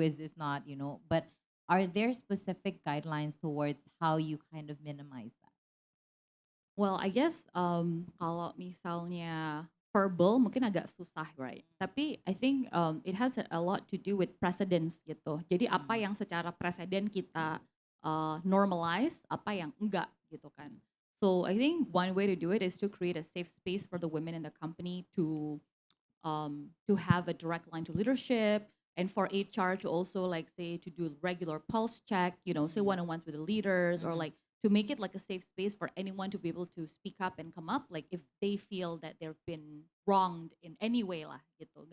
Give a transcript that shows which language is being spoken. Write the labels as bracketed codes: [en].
[en] Is this not, But are there specific guidelines towards how you kind of minimize that? Well, I guess [id] kalau misalnya verbal mungkin agak susah, [en] right? [id] Tapi [en] I think it has a lot to do with precedence [id] gitu. Jadi apa yang secara presiden kita normalize, apa yang enggak gitu kan. [en] So I think one way to do it is to create a safe space for the women in the company to have a direct line to leadership and for HR to also like say to do regular pulse check, say one-on-ones with the leaders or like to make it like a safe space for anyone to be able to speak up and come up like if they feel that they've been wronged in any way [id] lah gitu.